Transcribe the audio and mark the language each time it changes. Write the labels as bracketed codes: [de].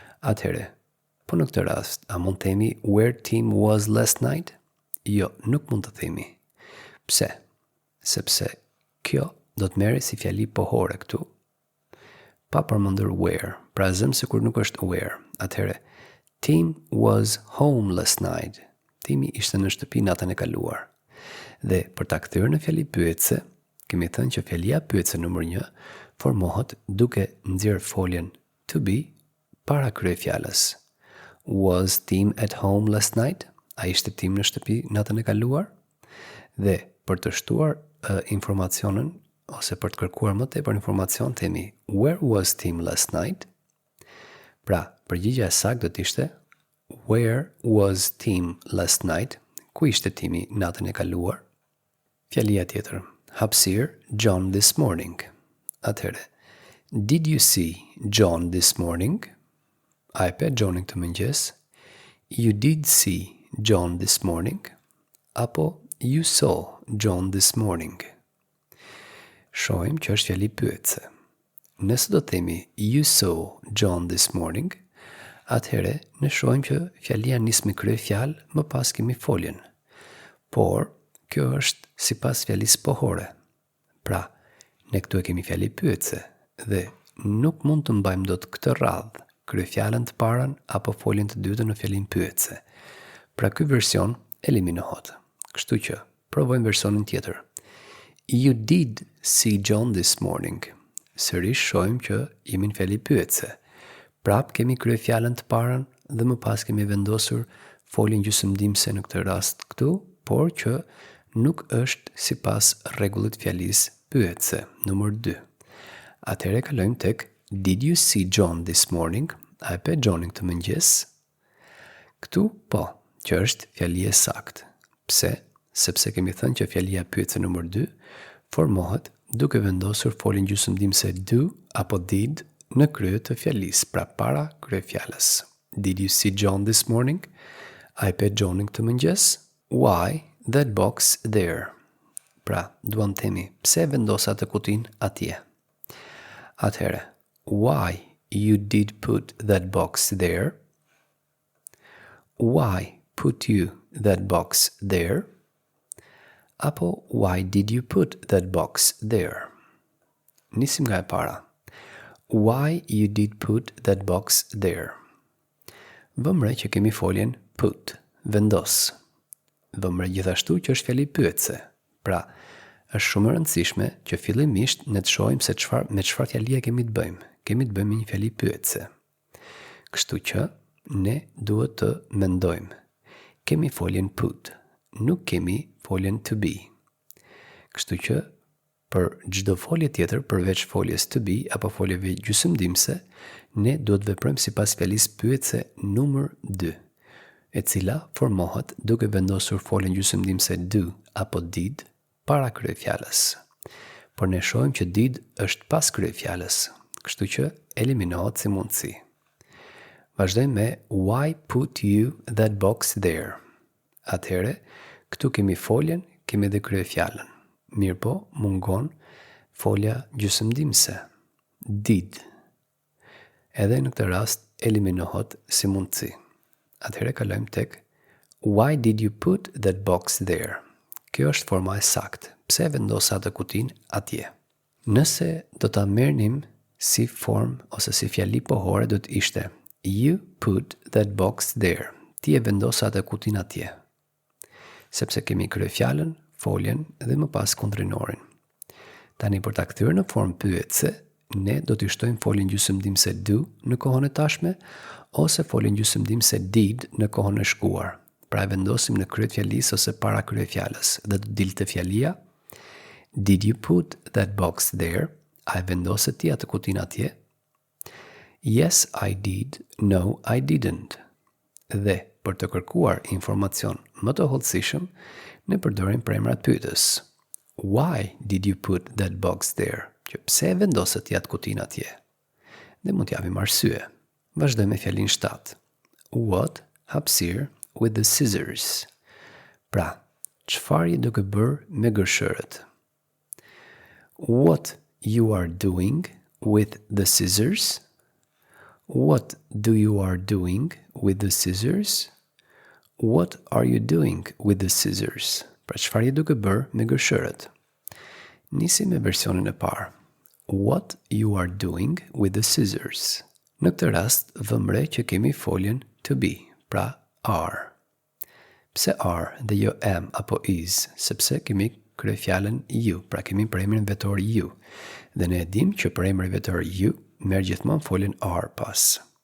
[sq] Atëherë, po në këtë rast, a mund të themi [en] where Tim was last night? [sq] Jo, nuk mund të themi. Pse? Sepse kjo do të merret si fjali pohore këtu, pa përmendur where. Pra zëm sikur nuk është where. [en] Atëherë, Tim was home last night. [sq] Timi ishte në shtëpi natën e kaluar. Dhe për ta kthyer në fjali pyetse, kemi thënë që fjalia pyetse numër 1 formohet duke nxjerr foljen to be para kryefjalës. [en] Was Tim at home last night? [sq] A ishte Tim në shtëpi natën e kaluar? Dhe për të shtuar informacionin ose për të kërkuar më tepër informacion themi [en] where was Tim last night? [sq] Pra, përgjigjja e saktë do të ishte [en] where was Tim last night? [sq] Ku ishte Timi natën e kaluar? Fjalia tjetër. Hapësirë John [en] this morning. Atëherë, did you see John this morning? [sq] A e pe Johnin këtë mëngjes? [en] You did see John this morning? Apo you saw John this morning? [sq] Shohim që është fjali pyetse. Nëse do të themi [en] you saw John this morning, [sq] atëherë ne shohim që fjalia nis me kryefjalë, më pas kemi foljen. Por kjo është sipas fjalisë pohore. Pra, ne këtu e kemi fjali pyetse dhe nuk mund të mbajmë dot këtë radhë, kryefjalën të parën apo foljen të dytën në fjalin pyetse. Pra ky version eliminohet. Kështu që provojmë versionin tjetër. [en] You did see John this morning. [sq] Sërish shohim që jemi në fjali pyetse. Prap kemi kryefjalën të parën dhe më pas kemi vendosur foljen gjysmëdimëse në këtë rast këtu, por që nuk është sipas rregullit fjalisë pyetse, numër 2. Atëherë kalojmë tek [en] Did you see John this morning? [sq] A e pe Johnin këtë mëngjes? Këtu, po, që është fjalie saktë. Pse? Sepse kemi thënë që fjalia pyetse numër 2 formohet duke vendosur foljen gjysmëdimëse do apo did në krye të fjalisë, pra para kryefjalës. [en] Did you see John this morning? [sq] A e pe Johnin këtë mëngjes? [en] Why that box there? [sq] Pra, duan themi, pse vendosa të kutin atje? [en] Atëherë, why you did put that box there? Why put you that box there? Apo why did you put that box there? [sq] Nisim nga e para. [en] Why you did put that box there? [sq] Vëmre që kemi foljen put, vendos. Vëmre gjithashtu që është fjali pyetse. Pra, është shumë e rëndësishme që fillimisht ne të shohim se me çfarë fjalie kemi të bëjmë. Kemi të bëjmë një fjali pyetse. Kështu që ne duhet të mendojmë. Kemi foljen put, nuk kemi foljen to be. Kështu që për çdo folje tjetër përveç foljes to be apo foljeve gjysmëdimëse, ne duhet veprojmë sipas fjalisë pyetse numër 2, e cila formohet duke vendosur foljen gjysmëdimëse do apo did para kryefjalës. Por ne shohim që did është pas kryefjalës, kështu që eliminohet si mundësi. Vazhdojmë me [en] why put you that box there? [sq] Atëherë, këtu kemi foljen, kemi edhe kryefjalën. Mirë po, mungon folja gjysmëdimëse. Did. Edhe në këtë rast eliminohet si mundësi. Atëherë kalojmë tek [en] why did you put that box there? [sq] Kjo është forma e saktë. Pse vendosa atë kutin atje? Nëse do ta merrnim si formë ose si fjali pohore do të ishte [en] you put that box there. [sq] Ti e vendosa atë kutin atje. Sepse kemi kryefjalën, foljen dhe më pas kundrinorin. Tani për ta kthyer në formë pyetse, ne do të shtojmë foljen gjysmëdimëse do në kohën e tashme ose foljen gjysmëdimëse did në kohën e shkuar. Pra e vendosim në krye të fjalisë ose para kryefjalës dhe do dilte fjalia [en] Did you put that box there? [sq] A e vendose ti atë kutin atje? [en] Yes, I did. No, I didn't. [sq] Dhe për të kërkuar informacion më të hollësishëm, ne përdorim premrat pyetës. [en] Why did you put that box there? [sq] Që pse vendose ti atë kutin atje? Dhe mund t'japim arsye. Vazhdojmë me fjalin 7. What hapësirë [en] with the scissors? [sq] Pra, çfarë je duke bërë me gërshërët? [en] What you are doing with the scissors? What do you are doing with the scissors? What are you doing with the scissors? [sq] Pra çfarë je duke bërë me gërshërët? Nisim me versionin e parë. [en] What you are doing with the scissors? [sq] Në këtë rast, vëmre që kemi foljen to be, pra are. Pse are dhe jo am apo is, sepse kemi kryefjalën you, pra kemi premrin vetor you. Dhe ne e dim që premri vetor you merr gjithmonë foljen are pas.